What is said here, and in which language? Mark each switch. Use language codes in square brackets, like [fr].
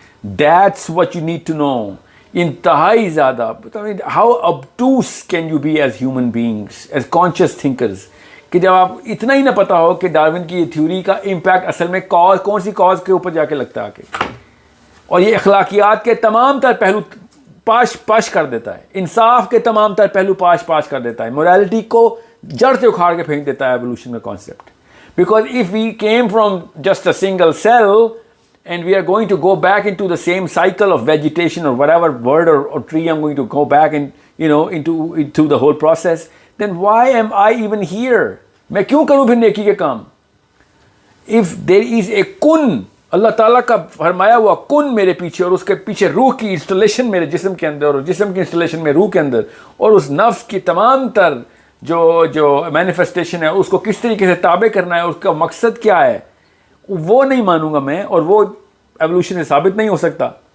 [en] That's what you need to know. [ur] انتہائی زیادہ [en] how obtuse can you be as human beings, as conscious thinkers, [ur] کہ جب آپ اتنا ہی نہ پتا ہو کہ ڈارون کی یہ تھیوری کا امپیکٹ اصل میں کون سی کاز کے اوپر جا کے لگتا ہے آ کے, اور یہ اخلاقیات کے تمام تر پہلو پاش کر دیتا ہے, انصاف کے تمام تر پہلو پاش کر دیتا ہے, موریلٹی کو جڑ سے اکھاڑ کے پھینک دیتا ہے ایوولوشن کا concept. [en] Because if we came from just a single cell and we are going to go back into the same cycle of vegetation or whatever bird or tree I'm going to go back and into the whole process, then why am I even here? [ur] میں کیوں کروں پھر نیکی کے کام؟ [en] if there is a kun, [ur] اللہ تعالیٰ کا فرمایا ہوا کن میرے پیچھے, اور اس کے پیچھے روح کی انسٹالیشن میرے جسم کے اندر, اور جسم کی انسٹالیشن میں روح کے اندر, اور اس نفس کی تمام تر جو مینیفیسٹیشن ہے اس کو کس طریقے سے تابع کرنا ہے, اس کا مقصد کیا ہے, وہ نہیں مانوں گا میں, اور وہ ایوولوشن سے ثابت نہیں ہو سکتا.